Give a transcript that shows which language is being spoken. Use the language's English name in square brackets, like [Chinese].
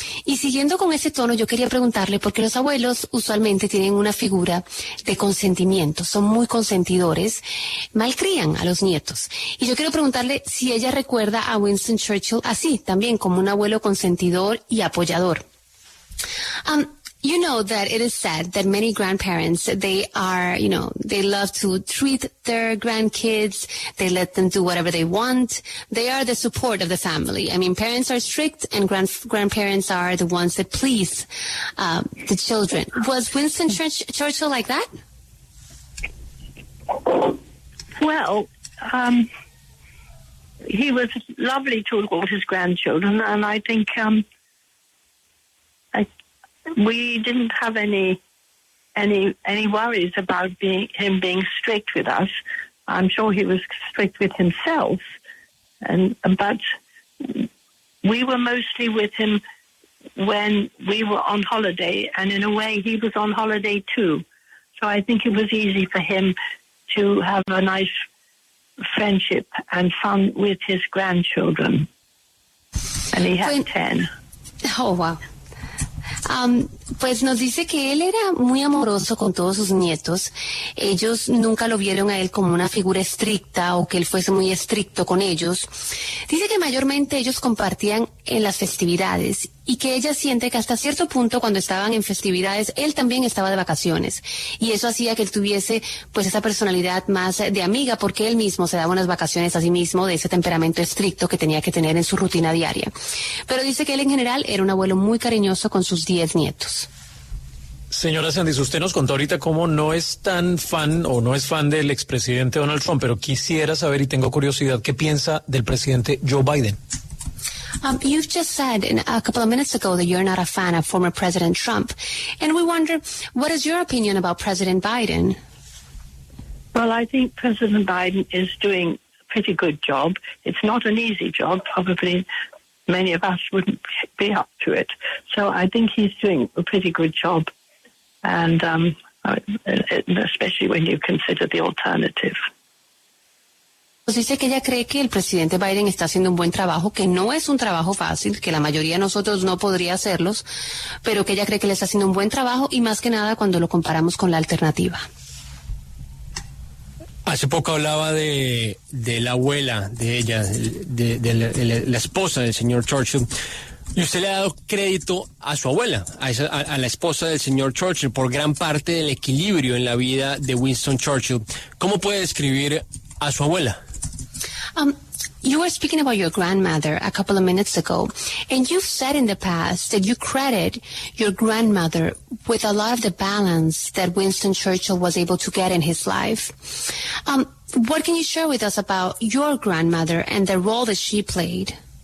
[Spanish] Y siguiendo con ese tono, yo quería preguntarle, porque los abuelos usualmente tienen una figura de consentimiento, son muy consentidores, malcrían a los nietos. Y yo quiero preguntarle si ella recuerda a Winston Churchill así, también como un abuelo consentidor y apoyador. [English] You know that it is said that many grandparents, they love to treat their grandkids. They let them do whatever they want. They are the support of the family. I mean, parents are strict, and grandparents are the ones that please the children. Was Winston Churchill like that? Well, he was lovely to all his grandchildren, and I think we didn't have any any worries about him being strict with us. I'm sure he was strict with himself, but we were mostly with him when we were on holiday, and in a way he was on holiday too. So I think it was easy for him to have a nice friendship and fun with his grandchildren. And he had 10. Oh, wow. [Spanish] Pues nos dice que él era muy amoroso con todos sus nietos. Ellos nunca lo vieron a él como una figura estricta o que él fuese muy estricto con ellos. Dice que mayormente ellos compartían en las festividades y que ella siente que hasta cierto punto cuando estaban en festividades él también estaba de vacaciones y eso hacía que él tuviese pues esa personalidad más de amiga porque él mismo se daba unas vacaciones a sí mismo de ese temperamento estricto que tenía que tener en su rutina diaria. Pero dice que él en general era un abuelo muy cariñoso con sus 10 nietos. Señora Sandys, usted nos contó ahorita cómo no es tan fan o no es fan del expresidente Donald Trump, pero quisiera saber y tengo curiosidad qué piensa del presidente Joe Biden. [English] You've just said a couple of minutes ago that you're not a fan of former President Trump, and we wonder, what is your opinion about President Biden? Well, I think President Biden is doing a pretty good job. It's not an easy job. Probably many of us wouldn't be up to it. So I think he's doing a pretty good job. And especially when you consider the alternative. [Spanish] Pues dice que ella cree que el presidente Biden está haciendo un buen trabajo, que no es un trabajo fácil, que la mayoría de nosotros no podría hacerlos, pero que ella cree que le está haciendo un buen trabajo y más que nada cuando lo comparamos con la alternativa. Hace poco hablaba de la abuela de ella, de la esposa del señor Churchill. Y usted le ha dado crédito a su abuela, a la esposa del señor Churchill, por gran parte del equilibrio en la vida de Winston Churchill. ¿Cómo puede describir a su abuela? [English] You were speaking about your grandmother a couple of minutes ago, and you've said in the past that you credit your grandmother with a lot of the balance that Winston Churchill was able to get in his life. What can you share with us about your grandmother and the role that she played?